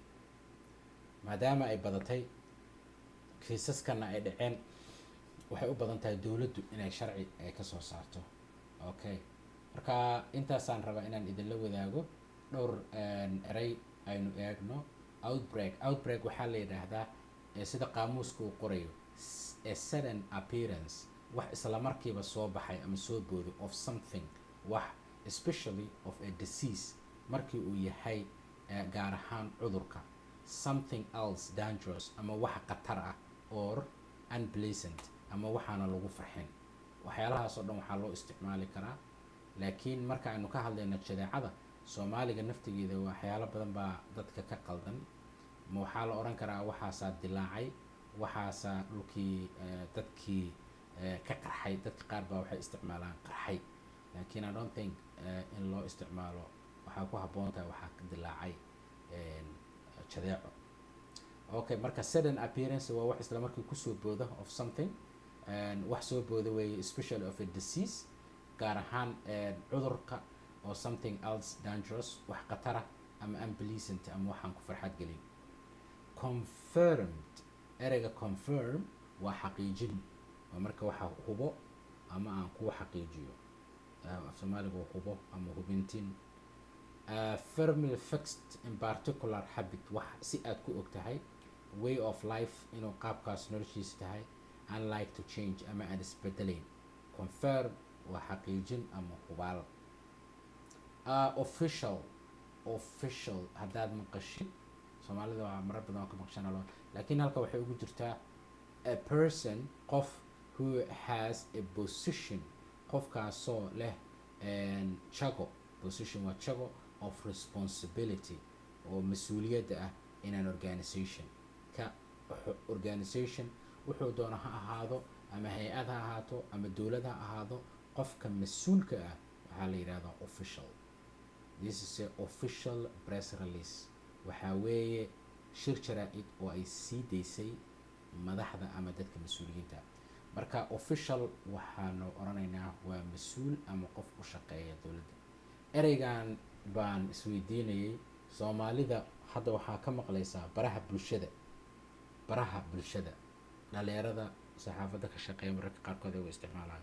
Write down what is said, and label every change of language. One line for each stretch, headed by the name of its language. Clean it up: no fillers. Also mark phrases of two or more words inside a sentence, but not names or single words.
Somali: maadaama ay badatay kiisaskana ay dhaceen, waxay u badan tahay dowladdu inay sharci ay ka soo saarto. okay, marka intaasaan rabaa inaan idinla wadaago dhowr erey aynu eegno. outbreak waxaa la yidhaahdaa sida qaamuuska uu qorayo
English: a sudden appearance,
Somali: wax isla markiiba soo baxay ama soo boodo
English: of something,
Somali: wax
English: especially of a disease
Somali: markii uu yahay gaar ahaan cudurka,
English: something else dangerous
Somali: ama wax khatar ah,
English: or unpleasant
Somali: ama waxaana lagu farxin. waxyaalahaas oo dhan waxaa loo isticmaali karaa, laakiin marka aynu ka hadlayno jadeecada Soomaaliga naftigeeda waxyaalo badan baa dadka ka qaldan. ma waxaa la oran karaa waxaasaa dilaacay, waxaasaa dhulkii dadkii ka qarxay. dadka qaar baa waxay isticmaalaan qarxay, laakiin
English: I don't think
Somali: in loo isticmaalo. waxaa ku habboon tahay waxaa ka dilaacay jadeeco. okay, marka
English: sudden appearance
Somali: waa wax isla markii kusoo booda
English: of something,
Somali: wax soo booda way
English: especially of a disease,
Somali: gaar ahaan cudurka,
English: or something else dangerous,
Somali: wax khatara ama unpleasant ama waxaan ku farxad gelin. confirmed, ereyga confirm waa xaqiijin, waa marka waxa hubo ama aan kuwa xaqiijiyo. af Soomaaliga waa hubo ama hubintin.
English: firmly fixed in particular habit,
Somali: wax si aad ku og tahay.
English: way of life,
Somali: inuu qaabkaas noloshiisa tahay.
English: unlike to change
Somali: ama aan isbedelayn. confirm waa xaqiijin ama hubaal. official haddaad maqashid, Soomaalida waa marar badan oo ka maqshanalo, laakiin halka waxay ugu jirtaa
English: a person,
Somali: qof,
English: who has a position,
Somali: qofkaasoo leh chago. position waa chago
English: of responsibility,
Somali: oo mas-uuliyadda ah
English: in an organization.
Somali: organization wuxuu doona ha ahaado, ama hay-ad ha ahaato, ama dowlad ha ahaado, qofka mas-uulka ah waxaa la yidhahdaa official.
English: this is a official press release.
Somali: waxaa weeye shir jaraa-id oo ay sii daysay madaxda ama dadka mas-uuliyiinta. marka official waxaanu oranaynaa waa mas-uul ama qof u shaqeeya dowladda. ereygan baan isweydiinayay. Soomaalida hadda waxaa ka maqlaysaa baraha bulshada dhalinyarada saxaafadda ka shaqeeya mararka qaarkood ay u isticmaalaan.